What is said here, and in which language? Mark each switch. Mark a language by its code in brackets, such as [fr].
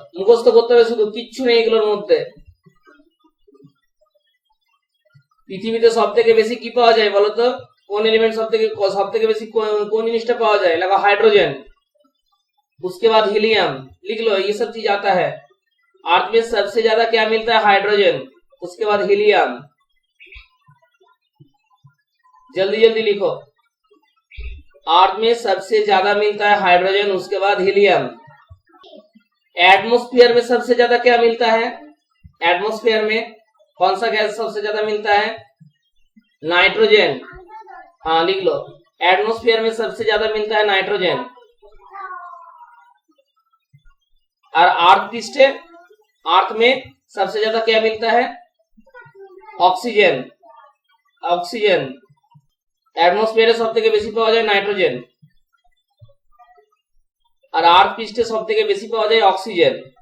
[bn] মুখস্থ করতে হবে শুধু, কিচ্ছু নেই এগুলোর মধ্যে। পৃথিবীতে সব থেকে বেশি কি পাওয়া যায় বলতো? কোন एलिमेंट सब থেকে বেশি কোন জিনিসটা পাওয়া যায়? [hi] लगा हाइड्रोजन, उसके बाद हीलियम। लिख लो, ये सब चीज आता है। अर्थ में सबसे ज्यादा क्या मिलता है? हाइड्रोजन, उसके बाद हीलियम। जल्दी जल्दी लिखो। अर्थ में सबसे ज्यादा मिलता है हाइड्रोजन, उसके बाद हीलियम। एटमॉस्फेयर में सबसे ज्यादा क्या मिलता है? एटमॉस्फेयर में कौन सा गैस सबसे ज्यादा मिलता है? नाइट्रोजन। हाँ लिख लो, एटमॉस्फेयर में सबसे ज्यादा मिलता है नाइट्रोजन। और अर्थ पृष्ठे, अर्थ में सबसे ज्यादा क्या मिलता है? ऑक्सीजन। ऑक्सीजन। [bn] एटमॉस्फेयर सब থেকে বেশি পাওয়া যায় নাইট্রোজেন, আর আর্থ পৃষ্ঠে সব থেকে বেশি পাওয়া যায় অক্সিজেন।